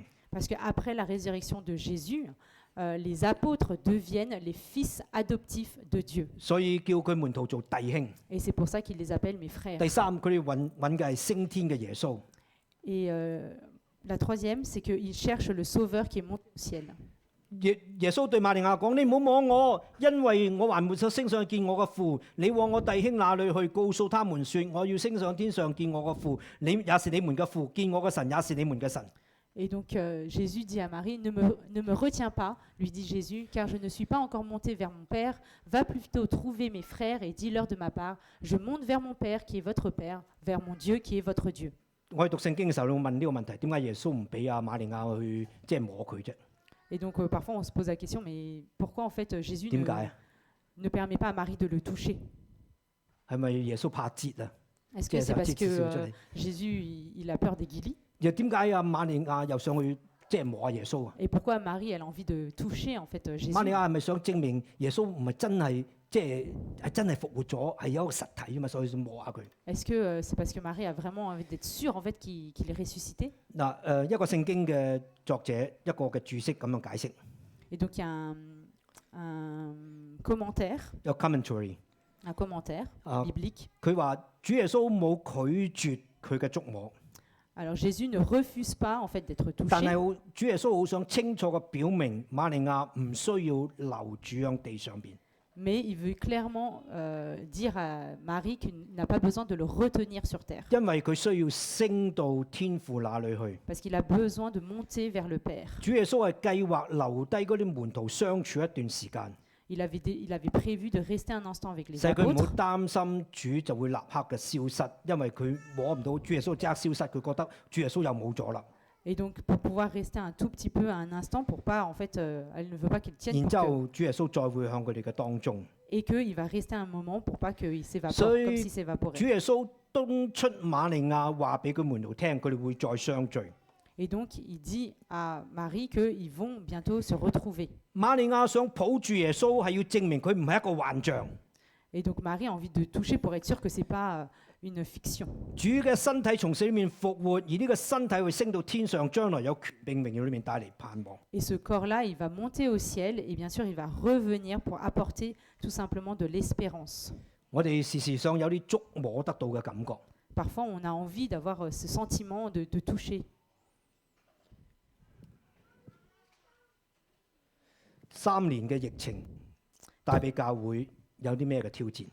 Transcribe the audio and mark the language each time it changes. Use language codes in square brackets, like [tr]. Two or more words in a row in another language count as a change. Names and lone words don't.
[fr] Parce qu'après la résurrection de Jésus, les apôtres deviennent les fils adoptifs de Dieu. [yue] 所以叫佢門徒做弟兄。 [fr] Et c'est pour ça qu'il les appelle mes frères. [yue] 第三，佢哋揾嘅係升天嘅耶穌。 [fr] Et la troisième, c'est qu'ils cherchent le Sauveur qui est monté au ciel. [yue] 耶穌對瑪利亞講：你唔好摸我，因為我還沒有升上去見我嘅父。你往我弟兄那裏去，告訴他們說：我要升上天上見我嘅父，你也是你們嘅父；見我嘅神也是你們嘅神。 [fr] Et donc Jésus dit à Marie, ne me retiens pas, lui dit Jésus, car je ne suis pas encore monté vers mon Père. Va plutôt trouver mes frères et dis-leur de ma part, je monte vers mon Père qui est votre Père, vers mon Dieu qui est votre Dieu. [yue] 我哋讀聖經嘅時候，你會問呢個問題：點解耶穌唔俾阿瑪利亞去即係摸佢啫？ [fr] Et donc parfois on se pose la question, mais pourquoi en fait Jésus [yue] 點解啊？ [fr] ne permet pas à Marie de le toucher? [yue] 係咪耶穌怕折啊？ [fr] Est-ce que c'est parce [yue] 即係就折少出 [fr] que [yue] 嚟。 [fr] Jésus il a peur des guilis? [yue] 又點解阿瑪利亞又上去即係摸阿耶穌啊？ [fr] Et pourquoi Marie elle a envie de toucher en fait Jésus? [yue] 瑪利亞係咪想證明耶穌唔係真係即係真係復活咗，係有一個實體啊嘛，所以想摸下佢。 [fr] Est-ce que c'est parce que Marie a vraiment envie d'être sûre en fait qu'il est ressuscité? [yue] 嗱一個聖經嘅作者一個嘅注釋咁樣解釋， [fr] Et donc il y a un commentaire, [yue] 有 commentary， [fr] biblique. [yue] 佢話主耶穌冇拒絕佢嘅觸摸， [fr] Alors Jésus ne refuse pas en fait d'être [yue] 但 [fr] touché, [yue] 係主耶穌好想清楚嘅表明瑪利亞唔需要留住喺地上邊， [fr] mais il veut clairement dire à Marie qu'il n'a pas besoin de le retenir sur terre, [yue] 因為佢需要升到天父那裏去。 [fr] parce qu'il a besoin de monter vers le Père. [yue] 主耶穌係計劃留低嗰啲門徒相處一段時間， [fr] Il avait prévu de rester un instant avec les [yue] 使佢唔好 [fr] apôtres, [yue] 擔心主就會立刻嘅消失，因為佢摸唔到主耶穌即刻消失，佢覺得主耶穌又冇咗啦。 [fr] et donc pour pouvoir rester un tout petit peu un instant pour pas en fait, elle ne veut pas qu'il tienne [yue] 然 [fr] pour [yue] 之 [fr] que, [yue] 後主耶穌再會向佢哋嘅當中， [fr] et qu'il va rester un moment pour pas qu'il s'évapore [yue] 所以 [fr] comme s'il s'évaporait. [yue] 主耶穌敦促瑪利亞話俾佢門徒聽，佢哋會再相聚。 [fr] Et donc il dit à Marie qu'ils vont bientôt se retrouver. [yue] 瑪利亞想抱住耶穌係要證明佢唔係一個幻象， [fr] Et donc Marie a envie de toucher pour être sûre que c'est pas une fiction. [yue] 主嘅身體從死裏面復活，而呢個身體會升到天上，將來有權柄榮耀裏面帶嚟盼望。 [fr] Et ce corps-là, il va monter au ciel et bien sûr, il va revenir pour apporter tout simplement de l'espérance. [yue] 我哋時時想有啲觸摸得到嘅感覺。 [fr] Parfois, on a envie d'avoir ce sentiment de toucher. [yue] 3 年嘅疫情帶俾教會有啲咩嘅挑戰？